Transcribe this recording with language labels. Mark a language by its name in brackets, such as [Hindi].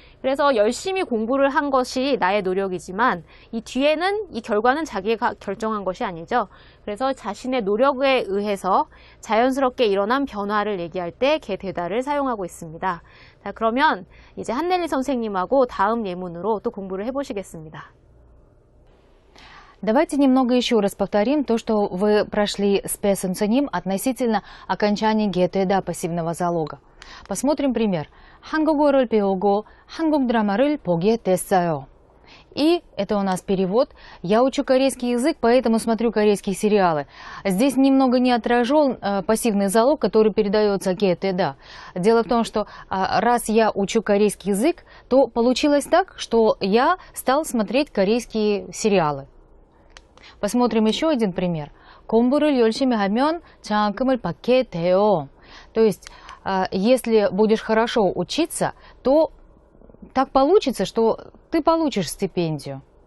[Korean] 그래서 열심히 공부를 한 것이 나의 노력이지만 이 뒤에는 이 결과는 자기가 결정한 것이 아니죠. 그래서 자신의 노력에 의해서 자연스럽게 일어난 변화를 얘기할 때 개 되다를 사용하고 있습니다. 자, 그러면 이제 한넬리 선생님하고 다음 예문으로 또 공부를 해보시겠습니다. [Russian] Давайте немного еще раз повторим то, что вы прошли с песенциним относительно окончания гетеда пассивного залога. Посмотрим пример. [Korean] 한국어를 배우고 한국 드라마를 보게 됐어요. [Russian] И это у нас перевод. Я учу корейский язык, поэтому смотрю корейские сериалы. Здесь немного не отражен пассивный залог, который передается гетеда. Дело в том, что раз я учу корейский язык, то получилось так, что я стал смотреть корейские сериалы. Посмотрим еще один пример. [Korean] 공부를 열심히 하면 장학금을 받게 돼요. [Russian] То есть, если будешь хорошо учиться, то так получится, что ты получишь стипендию.